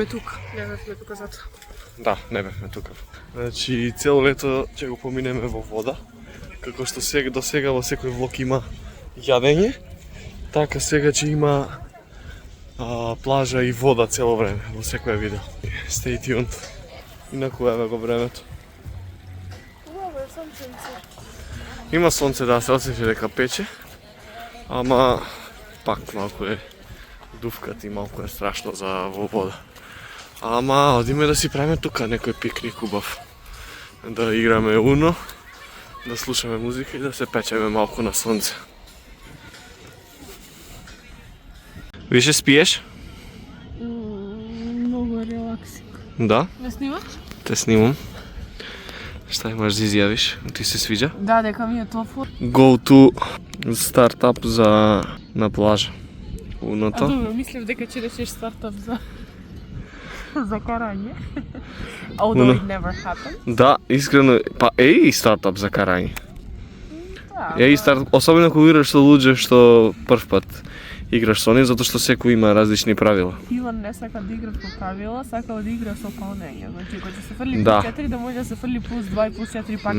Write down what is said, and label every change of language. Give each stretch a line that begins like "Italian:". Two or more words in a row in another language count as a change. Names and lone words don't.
Macedonian: не бевме тука. Не бевме тука затоа. Да, не бевме тука. Значи цело лето ќе го поминеме во вода, како што сега до сега во секој влог има јадење, така сега ќе има плажа и вода цело време во секое видео.
English: Stay tuned.
Macedonian: Инаку еве го времето. Убаво е сонченце. Има сонце да се осеќа дека пече, ама пак малку е дувкат и малку е страшно за во вода. Ама одиме да си правиме тука некој пикник убав. Да играме уно, да слушаме музика и да се печеме малку на сонце. Више спиеш? Много релаксик. Да, Ме снимаш? те снимам. Шта имаш да изјавиш? Ти се свиѓа? Да, дека ми е топло.
English: Go to
Macedonian: стартап за на плажа. А Уното. добро, мислев дека ќе речеш стартап за за карање.
English: Although it never happened.
Macedonian: Да, искрено, па е и стартап за карање. Да, Е и старт, особено кога играш со луѓе што прв пат играш со нив, затоа што секој има различни правила. Иван не сака да игра по правила, сака да игра со палнење. Значи, кога ќе се фрли Да. плюс 4, да може да се фрли плюс 2 и плюс 4 пак